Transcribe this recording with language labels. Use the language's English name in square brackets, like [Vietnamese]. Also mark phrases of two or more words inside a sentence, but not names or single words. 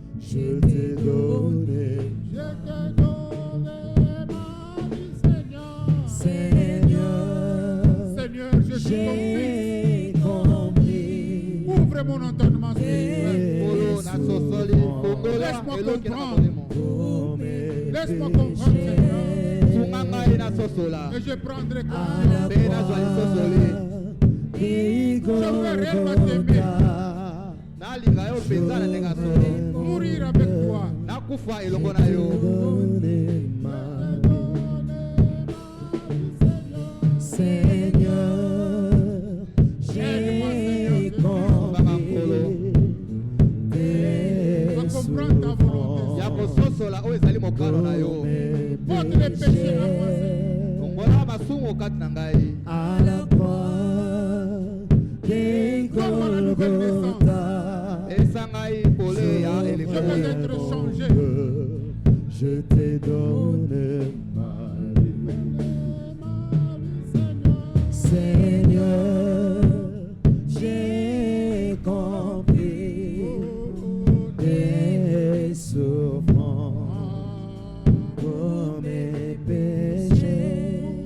[French] je t'ai donné Je t'ai donné ma vie, Seigneur. Seigneur, Seigneur, je suis ton j'ai compris. fils. Ouvre mon entendement spirituel. [Lingala] Polo na sosoli kongola [French] Laisse-moi [Lingala] eloki na [French] comprendre. [Lingala] mabolemo. [French] Pour mes Laisse-moi comprendre, Seigneur. [Lingala] Tunga ngai na sosola. [French] Et je prendrai à conscience. la [Lingala] Mpe nazwali sosoli. Nalinga yo mpenza na ndenge ya solo. [French] Mourir avec toi. [Lingala] Nakufa elongo na yo. [French] Seigneur, j'ai compris tes Va comprendre ta volonté. [Lingala] Ya kososola oyo ezali mokano na yo. [French] Porte les péchés à moi, Seigneur. [Lingala] Ongola masumu kati na ngai. [French] à la croix des Golgotha. [Lingala] Elisa ngai pole ya [French] Je [Lingala] eleko. [French] veux être changé. Je t'ai donné ma vie. Seigneur, j'ai compris tes souffrances pour mes péchés.